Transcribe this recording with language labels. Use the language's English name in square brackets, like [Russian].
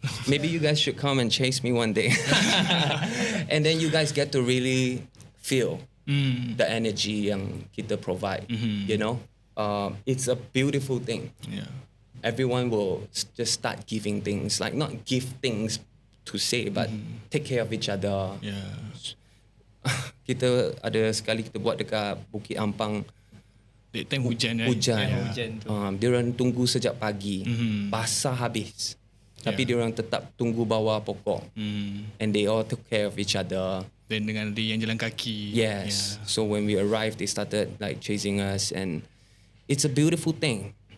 [English] Maybe you guys should come and chase me one day. And then you guys get to really feel the energy [Malay] yang kita [English] provide. You know, it's a beautiful thing. Everyone will just start giving things, like not give things to say, but take care of each other. [Malay] Kita ada sekali kita buat dekat Bukit Ampang. [English] That time hujan. [Malay] Hujan. Dia orang tunggu sejak pagi, basah habis. Tapi dia orang tetap tunggu bawah pokok. [English] And they all took care of each other. [Malay] Dan dengan dia yang jalan kaki. [English] Yes. So when we arrived, they started like chasing us, and it's a beautiful thing.